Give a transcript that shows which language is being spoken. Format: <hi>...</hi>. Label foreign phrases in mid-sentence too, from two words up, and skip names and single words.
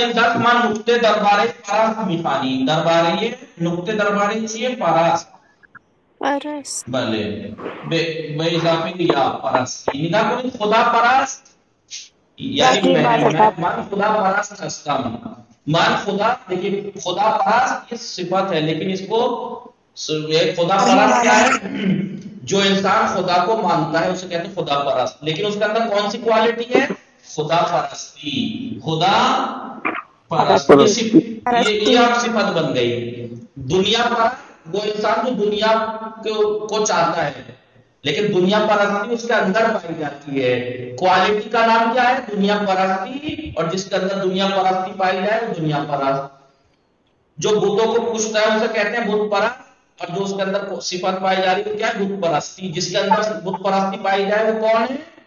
<fa>این درس من نقطه درباره پرست میخوانیم درباره چیه پرست بله به اضافه یا پرستی نگاه کنید خدا پرست یعنی من خدا پرست هستم</fa> <ur>لیکن خدا پرست یہ صفت ہے لیکن اس کو خدا پرست کیا ہے جو انسان خدا کو مانتا ہے اسے کہتے ہیں خدا پرست لیکن اس کے اندر کون سی کوالٹی ہے خدا پرستی یہ آپ صفت بن گئی دنیا پرست وہ انسان جو دنیا کو چاہتا ہے لیکن دنیا پرستی اس کے اندر پائی جاتی ہے کوالٹی کا نام کیا ہے دنیا پرستی اور جس کے اندر دنیا پرستی پائی جائے وہ دنیا پرست جو بتوں کو پوچھتا ہے اسے کہتے ہیں بت پرست اور جو اس کے اندر صفت پائی جا رہی ہے کیا ہے بت پرستی جس کے اندر بت پرستی پائی جائے وہ کون ہے</ur>